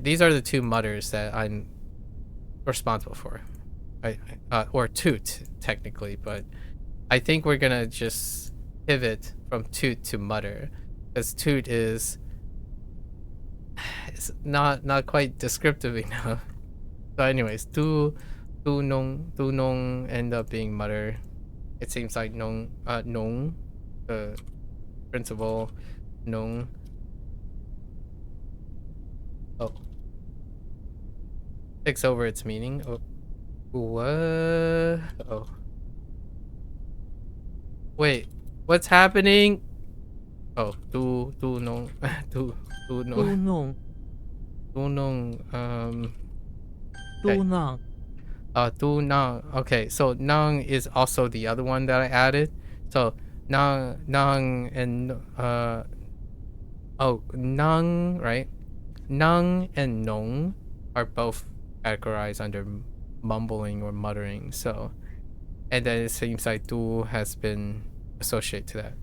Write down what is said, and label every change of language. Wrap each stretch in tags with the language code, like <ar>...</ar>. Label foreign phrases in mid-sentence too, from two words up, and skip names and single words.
<en>These are the two mutters that I'm responsible for. Or toot, technically, but I think we're gonna just pivot from toot to mutter, because toot is it's not quite descriptive enough. So anyways,</en> <zh>嘟哝</zh> <en>end up being mutter. It seems like nong the principal nong. Oh, takes over its meaning. Oh, what? Oh, wait, what's happening?</en> <zh>Oh, 嘟哝 嘟哝嘟哝嘟哝 okay. 嘟囔嘟囔.</zh> <en>Okay, so nang is also the other one that I added. So nang and nang, right? Nang and nong are both categorized under mumbling or muttering. So, and then it seems like du has been associated to that.</en>